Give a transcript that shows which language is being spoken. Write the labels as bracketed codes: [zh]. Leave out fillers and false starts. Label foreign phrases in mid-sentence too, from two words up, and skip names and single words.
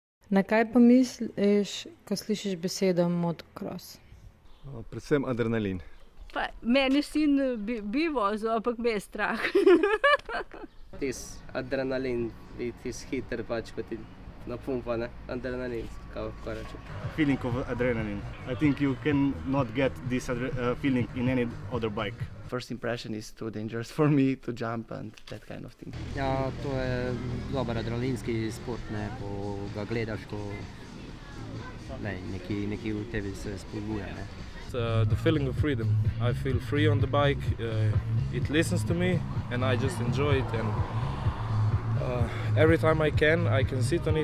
[sl] Na kaj pomisliš, ko slišiš besedo motocross? Predvsem adrenalin. Pa, meni sin bi vozil, ampak me je strah. Tis adrenalin, tis hiter pač, ko ti napumpa, ne? Adrenalin, kako rečem. [en] Feeling of adrenaline. I think you cannot get this feeling in any other bike. First impression is too dangerous for me to jump and that kind of thing. [sl] Ja, to je dober adrenalinski sport, ne, ko ga gledaš, ko neki v tebi se spodbuja, ne. [en] The feeling of freedom. I feel free on the bike. It listens to me, and I just enjoy it. And every time I can sit on it.